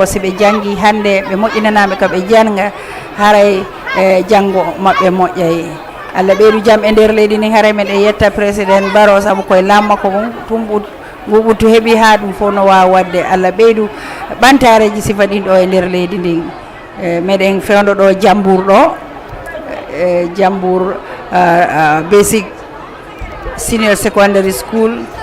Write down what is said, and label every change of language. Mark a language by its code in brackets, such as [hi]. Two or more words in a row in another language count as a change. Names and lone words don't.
[ff] si ɓe jangi hande ɓe moƴƴinanaɓe ka ɓe janga haray janggo maɓɓe moƴƴay Allah ɓeydu jaam e nder leydi ni haray meɗen yetta président Barrow saabu koye lamma ko tumɓut nguɓuttu heeɓi ha ɗum fof no wawa wadde Allah ɓeydu ɓantareji sifa ɗin ɗo e nder leydi ndin meɗen fewdo ɗo JANBUR ɗo JANBUR basic senior secondary school